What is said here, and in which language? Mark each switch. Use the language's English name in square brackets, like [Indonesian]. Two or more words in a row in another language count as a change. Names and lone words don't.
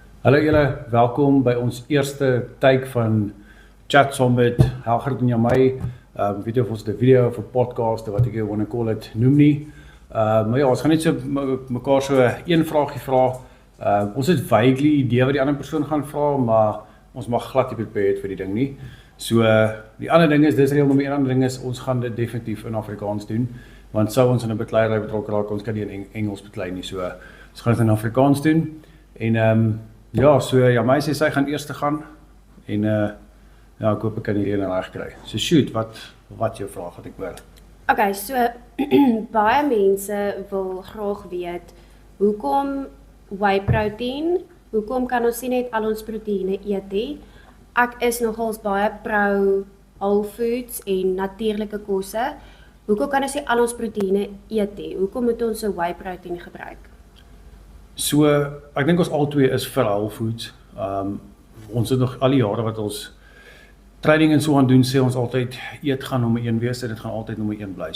[Afrikaans] Hallo julle, welkom by ons eerste take van Chat saam met Helgert en Jamai. Weet jy of ons 'n video of 'n podcast of wat ek [English] wanna call it [Afrikaans] noem nie. Maar ja, ons gaan net so mekaar so een vraagie vra. Ons het vaguely idee wat die ander persoon gaan vra, maar ons mag glad nie prepared vir die ding nie. So die ander ding is, dis reël nommer 1, ander ding is, ons gaan dit definitief in Afrikaans doen, want sou ons in 'n bekleierery betrokke raak, ons kan nie in Engels beklei nie, so ons gaan dit in Afrikaans doen. En ja, so Jamai sê sy gaan eers te gaan en ja, ek hoop ek kan hierdie een reg kry. So shoot, wat jou vraag wat ek hoor? Okay, so baie mense wil graag weet hoekom [English] whey protein, [Afrikaans] hoekom kan ons nie net al ons proteïene eet nie? Ek is nogals baie pro [English] whole foods [Afrikaans] en natuurlike kosse. Hoekom kan ons nie al ons proteïene eet nie? Hoekom moet ons 'n [English] whey protein [Afrikaans] gebruik? So ek dink ons albei is vir [English] whole foods. [Afrikaans] Ons het nog al die jare wat ons training en so aan doen, sê ons altyd eet gaan nommer 1 wees, dit gaan altyd nommer 1 bly.